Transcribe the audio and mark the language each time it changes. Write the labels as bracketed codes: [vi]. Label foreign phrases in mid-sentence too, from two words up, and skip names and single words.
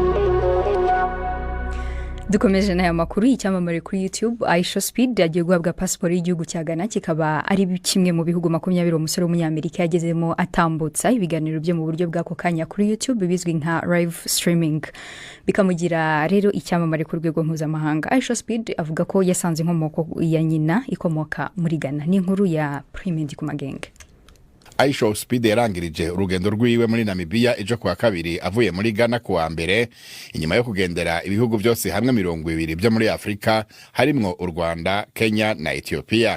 [rw] Dukomeje n'aya makuru y'icyamamare kuri YouTube. Aisha Speed yagiye guhabwa pasiporo y'igihugu cya Ghana, kikaba ari kimwe mu bihugu 20 umusore w'umunyamerika yagezemo atambutsa ibiganiro byo mu buryo bw'ako kanya kuri YouTube bizwi nka [en] live streaming, [rw] bikamugira rero icyamamare ku rwego mpuzamahanga. Aisha Speed avuga ko yasanze inkomoko ya nyina ikomoka muri Ghana. Ni inkuru ya Prime Ndikumagenge. [rn] Aisha Speed yarangirije urugendo rwiwe muri Namibia ejo kuwa kabiri avuye muri Ghana kuwa mbere, inyuma yo kugendera ibihugu byose hamwe 20 byo muri Afrika harimwo u Rwanda, Kenya na Ethiopia.